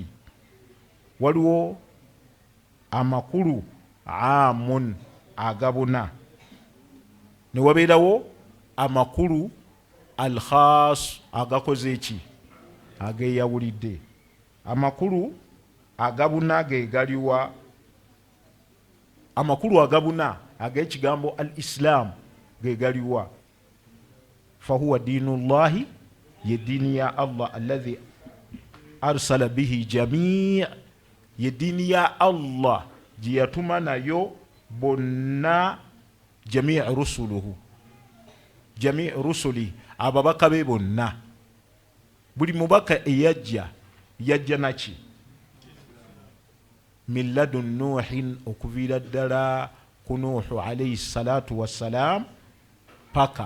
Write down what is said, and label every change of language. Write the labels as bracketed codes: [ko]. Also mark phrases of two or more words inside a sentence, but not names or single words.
[lg] Waliwo amakulu amun agabuna, ne wabeerawo amakulu [ar] al khas [lg] agakoze eki? Ageyawulidde. Amakulu agabuna ge galiwa? Amakulu agabuna ag'ekigambo [ar] al islam [lg] ge galiwa? [ar] Fahuwa diinullahi, [lg] ye diini ya Allah [ar] alladhi arsala bihi jamii, [lg] ye diini ya Allah gye yatuma nayo bonna [ar] jamii rusuluhu, jamii rusuli, [lg] ababaka be bonna. Buli mubaka eyajja yajja naki? [ar] Min ladun nuuhin, [lg] okuviira ddala ku Nuuhu [ar] alayhi salatu wassalaam paka.